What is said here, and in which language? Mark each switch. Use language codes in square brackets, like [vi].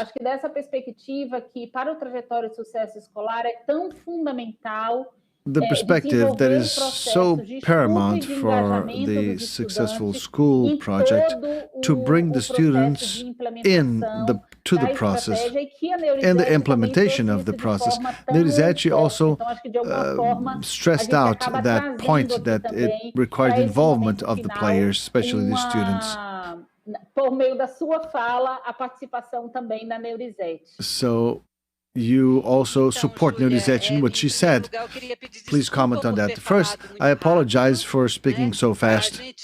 [pt] Acho que dessa perspectiva que para o trajetório de sucesso escolar é tão fundamental [en] the perspective that is so paramount for the successful school project to bring the students to the process and the implementation of the process. Neurizete also stressed out that point that it required involvement of the players, especially the students. [pt] Por meio da sua fala, a participação também da Neurizete. [en] So you also support Neurizete in what she said. Please comment on that. First, I apologize for speaking so fast.